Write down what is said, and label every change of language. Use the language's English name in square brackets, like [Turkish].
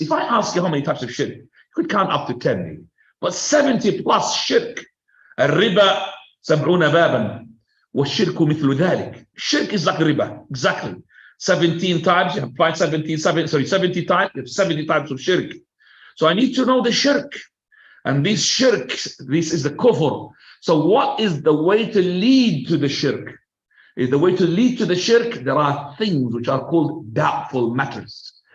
[English] If I ask you how many types of shirk, you could count up to 10 maybe. But 70 plus shirk. [Arabic] الربا 70 بابا والشرك مثل ذلك. [English] Shirk is like riba, exactly. 17 types, you have 70 types, 70 types of shirk. So I need to know the shirk. And this shirk, this is the kufr. So what is the way to lead to the shirk? Is the way to lead to the shirk, there are things which are called doubtful matters.